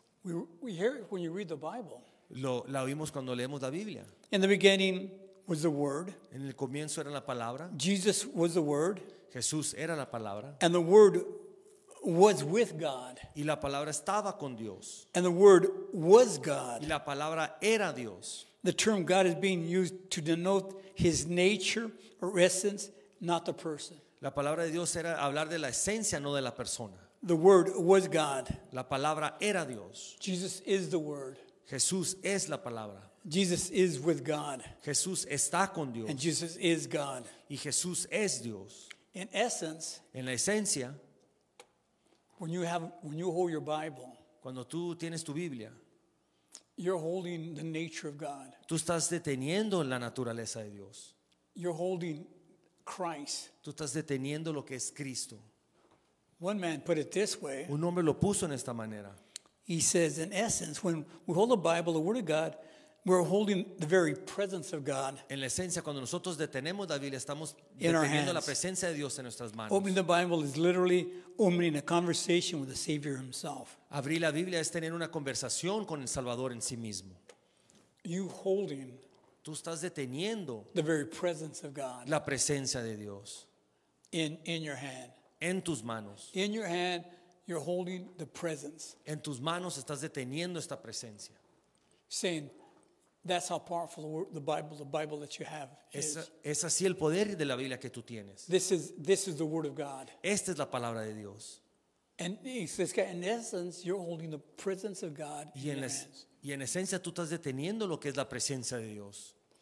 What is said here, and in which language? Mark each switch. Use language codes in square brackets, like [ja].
[en] We hear it when you read the Bible. [es] La oímos cuando leemos la Biblia. [en] In the beginning was the Word. [es] En el comienzo era la palabra. [en] Jesus was the Word. [es] Jesús era la palabra. [en] And the Word was with God. [es] Y la palabra estaba con Dios. [en] And the Word was [es] Y [en] God. [es] la palabra era Dios. [en] The term God is being used to denote his nature or essence, not the person. [es] La palabra de Dios era hablar de la esencia, no de la persona. [en] The Word was God. [es] La palabra era Dios. [en] Jesus is the Word. [es] Jesús es la palabra. [en] Jesus is with God. [es] Jesús está con Dios. [en] And Jesus is God. [es] Y Jesús es Dios. [en] In essence, [es] En la esencia, [en] when you hold your Bible, [es] cuando tú tienes tu Biblia, [en] you're holding the nature of God. [es] tú estás deteniendo la naturaleza de Dios. [en] You're holding Christ. [es] Tú estás deteniendo lo que es Cristo. [en] One man put it this way. [es] Un hombre lo puso en esta manera. [en] He says, in essence, when we hold the Bible, the Word of God, we're holding the very presence of God. [es] En la esencia, cuando nosotros detenemos la Biblia, estamos [en] In our [es] deteniendo la [en] hands. [es] presencia de Dios en nuestras manos. [en] Opening the Bible is literally opening a conversation with the Savior himself. [es] Abrir la Biblia es tener una conversación con el Salvador en sí mismo. [en] You holding [es] Tú estás deteniendo [en] the very presence of God [es] la presencia de Dios [en] in your hand. [es] en tus manos. [en] In your hand, you're holding the presence. [es] En tus manos estás deteniendo esta presencia. [en] Saying, that's how powerful the Bible that you have is. [es] Es así el poder de la Biblia que tú tienes. [en] This is the Word of God. [es] Esta es la palabra de Dios. [en] And he says, in essence, you're holding the presence of God in [es] Y [en] your [es] en, [en] hands. [es] y en esencia tú estás deteniendo lo que es la presencia de Dios.